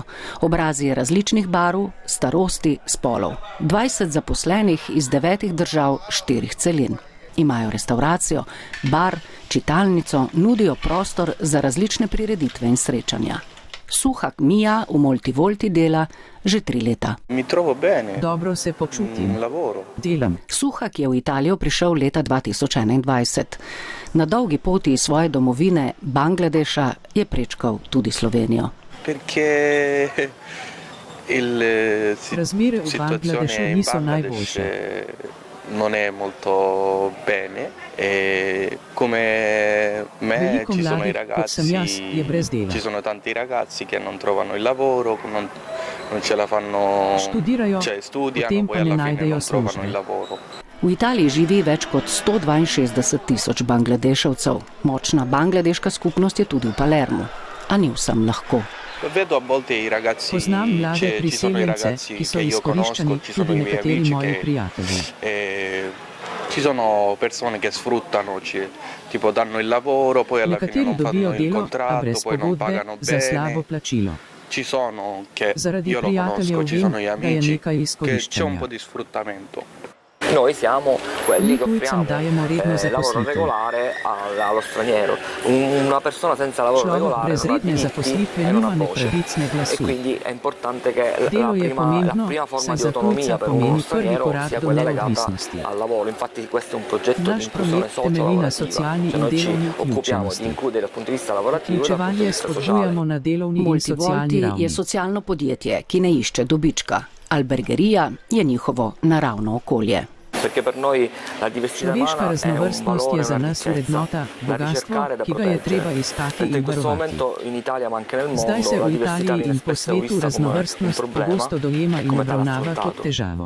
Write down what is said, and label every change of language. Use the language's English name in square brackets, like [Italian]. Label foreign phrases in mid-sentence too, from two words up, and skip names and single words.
[Slovenian] Obrazi različnih barv, starosti, spolov. 20 zaposlenih iz 9 držav, 4 celin. Imajo restauracijo, bar, čitalnico, nudijo prostor za različne prireditve in srečanja. Suhak Mija v Multivolti dela že 3 leta. [Italian] Mi trovo bene. [Slovenian] Dobro se počutim. [Italian] Lavoro. [Slovenian] Delam. Suhak je v Italijo prišel leta 2021. Na dolgi poti iz svoje domovine Bangladeša je prečkal tudi Slovenijo. Razmere v Bangladešu niso najboljše. [Italian] Non è molto bene e come me ci sono i ragazzi, ci sono tanti ragazzi che non trovano il lavoro, non ce la fanno, studiano, poi alla fine non trovano il lavoro. [Slovenian] V Italiji živi več kot 162 tisoč Bangladeševcev. Močna bangladeška skupnost je tudi v Palermu, a ni vsem lahko. [Italian] Vedo a volte i ragazzi, [Slovenian] poznam mlade priseljence, ki so izkoriščeni, tudi nekateri moji prijatelji. [Italian] Ci sono persone che sfruttano, tipo danno il lavoro, poi alla fine non fanno il contratto, poi non pagano bene. [Slovenian] Slabo plačilo. [Italian] Ci sono che io lo conosco, ci sono gli amici che c'è un po' di sfruttamento. Noi siamo quelli che offriamo lavoro regolare allo straniero. Una persona senza lavoro regolare non ha diritti e non ha voce. E quindi è importante che la prima forma di autonomia per uno straniero sia quella legata al lavoro. Infatti questo è un progetto di inclusione socio-lavorativa. Noi ci occupiamo di includere dal punto di vista lavorativo e dal punto di vista sociale. [Slovenian] Multivolti je socialno podjetje, ki ne išče dobička. Albergerija je njihovo naravno okolje. Človeška raznovrstnost je za nas vrednota, bogatstvo, ki ga je treba iskati in varovati. Zdaj se v Italiji in po svetu raznovrstnost pogosto dojema in obravnava kot težavo.